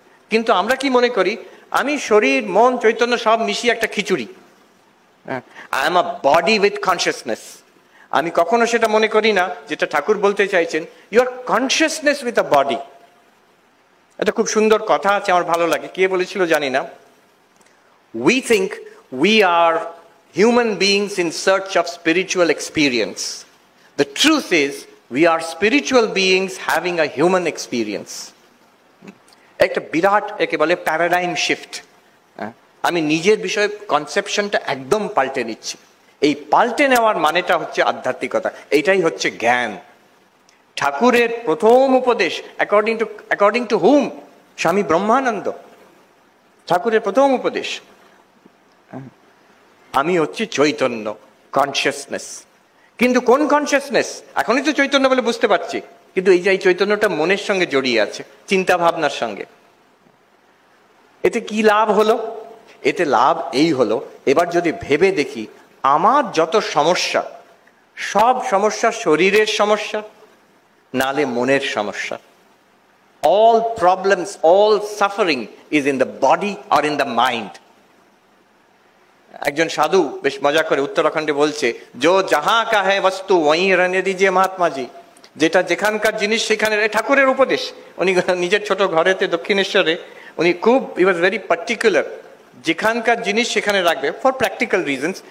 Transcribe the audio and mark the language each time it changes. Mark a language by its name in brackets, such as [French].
[Bangla] কিন্তু আমরা কি মনে করি? আমি শরীর মন চৈতন্য সব মিশিয়ে একটা খিচুড়ি, [English] I am a body with consciousness. [Bangla] আমি কখনো সেটা মনে করি না, যেটা ঠাকুর বলতে চাইছেন, [English] Your consciousness with a body. [Bangla] এটা খুব সুন্দর কথা আছে, আমার ভালো লাগে। কে বলেছিল জানি না। [English] We think we are human beings in search of spiritual experience. The truth is, we are spiritual beings having a human experience. [Bangla] একটা বিরাট একে বলে প্যারাডাইম শিফট। আমি নিজের বিষয়ে কনসেপশনটা একদম পাল্টে নিচ্ছি। এই পাল্টে নেওয়ার মানেটা হচ্ছে আধ্যাত্মিকতা, এইটাই হচ্ছে জ্ঞান। ঠাকুরের প্রথম উপদেশ [English] According to whom? [Bangla] স্বামী ব্রহ্মানন্দ। ঠাকুরের প্রথম উপদেশ, আমি হচ্ছে চৈতন্য, কনসিয়াসনেস। কিন্তু কোন কনসিয়াসনেস? এখনই তো চৈতন্য বলে বুঝতে পারছি, কিন্তু এই যে এই চৈতন্যটা মনের সঙ্গে জড়িয়ে আছে, চিন্তা ভাবনার সঙ্গে। এতে কি লাভ হলো? এতে লাভ এই হলো, এবার যদি ভেবে দেখি আমার যত সমস্যা, সব সমস্যা শরীরের সমস্যা, নালে মনের সমস্যা। [English] All problems, all suffering is in the body or in the mind. [Bangla] একজন সাধু বেশ মজা করে উত্তরাখণ্ডে বলছে, [Hindi] জো জাহা কা হ্যায় বস্তু ওয়ি রহনে দিজিয়ে মহাত্মা জি। [Bangla] যেটা যেখানকার জিনিস সেখানে। ঠাকুরের উপদেশ। উনি নিজের ছোট ঘরেতে দক্ষিণেশ্বরে উনি খুব, [English] he was very particular, [Bangla] যেখানকার জিনিস সেখানে রাখবে [English] For practical reasons.